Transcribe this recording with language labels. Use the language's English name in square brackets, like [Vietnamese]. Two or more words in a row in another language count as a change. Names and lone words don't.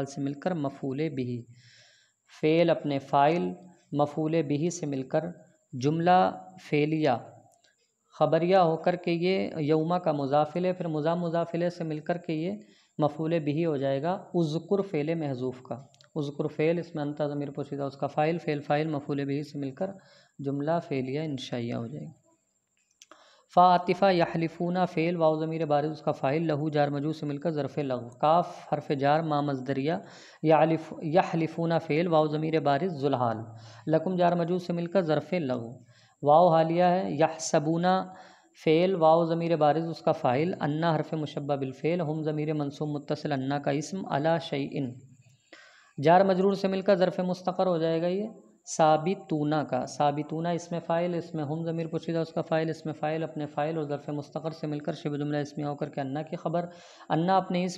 [Urdu] سے مل کر مفعول بہ، فعل اپنے فاعل مفعول بہ سے مل کر جملہ فعلیہ خبریہ ہو کر کے یہ یوما کا مضافل ہے، پھر مضافلے سے مل کر کے یہ مفعول بہ ہو جائے گا اذکر فعل محذوف کا، اذکر فعل اس میں انت ضمیر پوشیدہ اس کا فاعل، فاعل مفعول بہ سے مل کر جملہ فعلیہ انشائیہ ہو جائے گا۔ فا عاطفہ یحلفون فعل، واو ضمیر بارز اس کا فاعل، لہو جار مجرور سے مل کر ظرف لغو، کاف حرف جار ما مصدریہ، یحلفون فعل، واو ضمیر بارز ذوالحال، لکم جار مجرور سے مل کر ظرف لغو، واو حالیہ ہے، یحسبون فعل، واو ضمیر بارز اس کا فاعل، انا حرف مشبہ بالفعل، ہم ضمیر منصوب متصل انا کا اسم، علی شیئن جار مجرور سے مل کر ظرف مستقر ہو جائے گا یہ ثابتون کا، ثابتون اس میں فاعل، اس میں ہم ضمیر پوشیدہ اس کا فاعل، اس میں فاعل اپنے فاعل اور ظرف مستقر سے مل کر شبہ جملہ اسمیہ ہو کر کے انا کی خبر، انا اپنے اسم